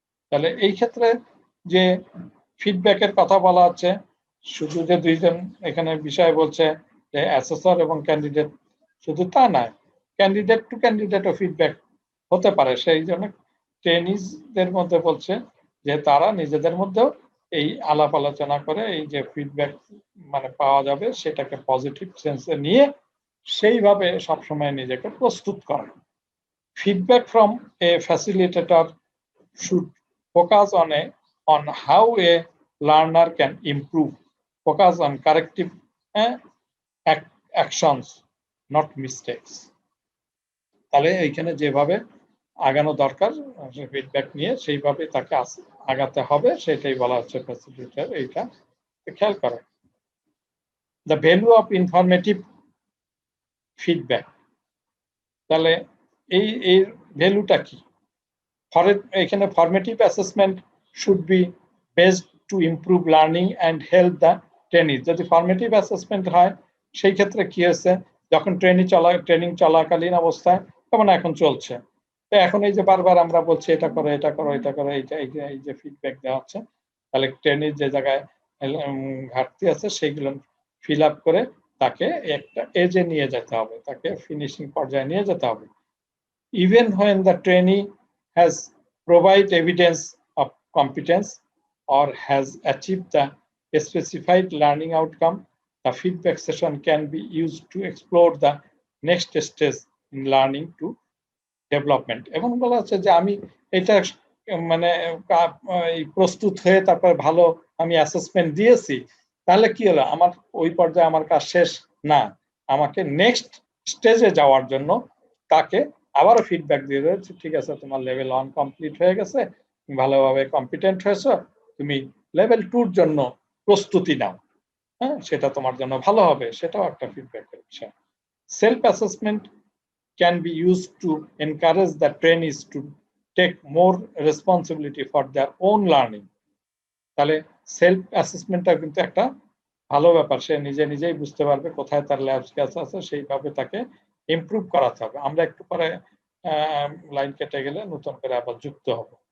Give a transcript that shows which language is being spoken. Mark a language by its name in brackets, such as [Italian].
[Bangla] তাহলে এই ক্ষেত্রে যে ফিডব্যাকের কথা বলা হচ্ছে, শুধু যে দুইজন এখানে বিষয় বলছে যে অ্যাসেসর এবং ক্যান্ডিডেট, শুধু তা নয়, ক্যান্ডিডেট টু ক্যান্ডিডেটও ফিডব্যাক হতে পারে। সেই জন্য ট্রেনিজদের মধ্যে বলছে যে তারা নিজেদের মধ্যেও এই আলাপ আলোচনা করে এই যে ফিডব্যাক মানে পাওয়া যাবে সেটাকে পজিটিভ সেন্সে নিয়ে সেইভাবে সবসময় নিজেকে প্রস্তুত করে। [English] Feedback from a facilitator should focus on how a learner can improve focus on corrective actions, not mistakes. [Bangla] তাহলে এইখানে যেভাবে আগানো দরকার ফিডব্যাক নিয়ে সেইভাবে তাকে আগাতে হবে, সেটাই বলা হচ্ছে ফ্যাসিলিটেটর। এইটা খেয়াল করো। [English] the value of informative feedback, [Bangla] তাহলে এই ভ্যালুটা কি? [English] এখানে formative assessment should be based to improve learning and help the training. [Bangla] যদি ফরমেটিভ অ্যাসেসমেন্ট হয় সেই ক্ষেত্রে কি হয়েছে, যখন ট্রেনিং চলাকালীন অবস্থায়, যেমন এখন চলছে, তো এখন এই যে বারবার আমরা বলছি এটা করো এটা করো এটা করো, এই যে ফিডব্যাক দেওয়া হচ্ছে, তাহলে ট্রেনিং যে জায়গায় ঘাটতি আছে সেইগুলো ফিল আপ করে তাকে একটা এজে নিয়ে যেতে হবে, তাকে ফিনিশিং পর্যায়ে নিয়ে যেতে হবে। [English] Even when the trainee has provided evidence of competence or has achieved the specified learning outcome, the feedback session can be used to explore the next stage in learning to development. [Bangla] এবং বলা হচ্ছে যে আমি এটা মানে প্রস্তুত হয়ে তারপর ভালো আমি অ্যাসেসমেন্ট দিয়েছি, তাহলে কি হলো, আমার ওই পর্যায়ে আমার কাজ শেষ না, আমাকে নেক্সট স্টেজে যাওয়ার জন্য তাকে আবারও ফিডব্যাক দিয়ে দিয়েছে, ঠিক আছে তোমার লেভেল 1 কমপ্লিট হয়ে গেছে, ভালোভাবে কম্পিটেন্ট হয়েছো, তুমি লেভেল 2 এর জন্য প্রস্তুতি নাও, হ্যাঁ সেটা তোমার জন্য ভালো হবে, সেটাও একটা ফিডব্যাকের বিষয়। [English] Self assessment can be used to encourage the trainees to take more responsibility for their own learning. [Bangla] তাহলে সেলফ অ্যাসেসমেন্টটা কিন্তু একটা ভালো ব্যাপার, সে নিজেই বুঝতে পারবে কোথায় তার ল্যাব স্কিলস আছে, সেইভাবে তাকে ইমপ্রুভ করাতে হবে। আমরা একটু পরে লাইন কেটে গেলে নতুন করে আবার যুক্ত হব।